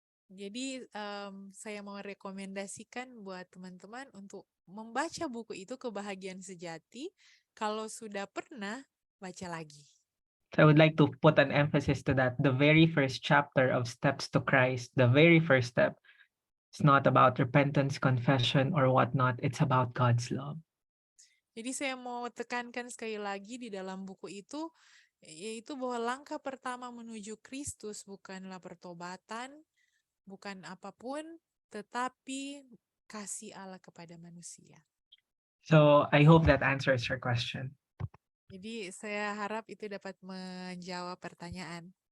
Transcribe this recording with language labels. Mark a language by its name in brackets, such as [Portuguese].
[Indonesian] Jadi saya mau rekomendasikan buat teman-teman untuk membaca buku itu, Kebahagiaan Sejati. Kalau sudah pernah, baca lagi. [English] So I would like to put an emphasis to that. The very first chapter of Steps to Christ, the very first step, it's not about repentance, confession, or whatnot. It's about God's love. [Indonesian] Jadi saya mau tekankan sekali lagi di dalam buku itu, yaitu bahwa langkah pertama menuju Kristus bukanlah pertobatan, bukan apapun, tetapi kasih Allah kepada manusia. [English] So I hope that answers your question. [Indonesian] Jadi saya harap itu dapat menjawab pertanyaan.